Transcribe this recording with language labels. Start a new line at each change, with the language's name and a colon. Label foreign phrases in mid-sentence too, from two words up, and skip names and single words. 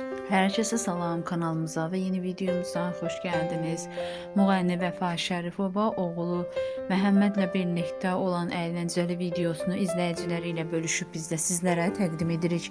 Turkish: Herkese salam, kanalımıza ve yeni videomuza hoş geldiniz.
Azerbaijani: Müğənni Vəfa Şərifova oğlu Məhəmmədlə birlikdə olan əyləncəli videosunu izləyiciləri ilə bölüşüb biz də sizlərə təqdim edirik.